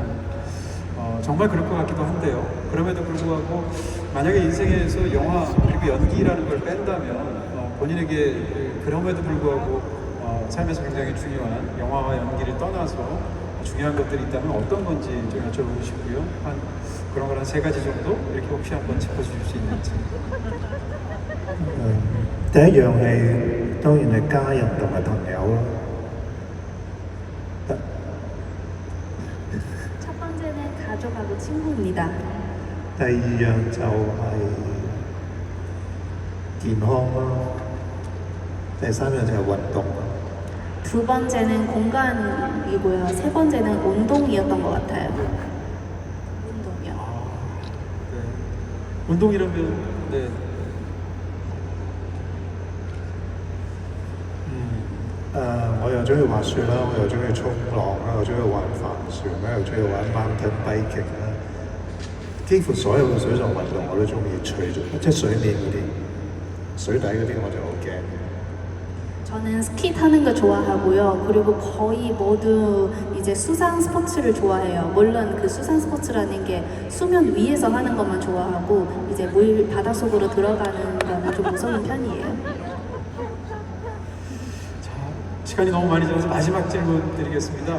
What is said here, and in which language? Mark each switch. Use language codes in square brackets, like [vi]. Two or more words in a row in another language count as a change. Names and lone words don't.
[ko] 정말 그럴 것 같기도 한데요. 그럼에도 불구하고 만약에 인생에서 영화 그리고 연기라는 걸 뺀다면 본인에게 그럼에도 불구하고 삶에서 굉장히 중요한 영화와 연기를 떠나서 중요한 것들이 있다면 어떤 건지 좀 여쭤보고 싶고요. 한 그런 걸 한 3가지 정도 이렇게 혹시 한번 짚어주실 수 있는지. [yue] 第一樣係當然係家人同埋朋友啦。 [ko] 첫 번째는 가족하고 친구입니다. [yue] 第二樣就係健康啦。第三樣就係運動。 [ko] 두 번째는 공간이고요. 세 번째는 운동이었던 것 같아요. 운동이요. 네. 운동이라면 네. [yue] 我又中意滑雪啦，我又中意衝浪啦，我中意玩帆船啦，又中意玩 [en] mountain biking [yue] 啦。幾乎所有嘅水上運動我都中意，除咗即係水面嗰啲，水底嗰啲我就好驚。 [ko] 저는 스키 타는 거 좋아하고요. 그리고 거의 모두 이제 수상 스포츠를 좋아해요. 물론 그 수상 스포츠라는 게 수면 위에서 하는 것만 좋아하고 이제 물 바닷속으로 들어가는 거는 좀 무서운 편이에요. 자, 시간이 너무 많이 지나서 마지막 질문 드리겠습니다.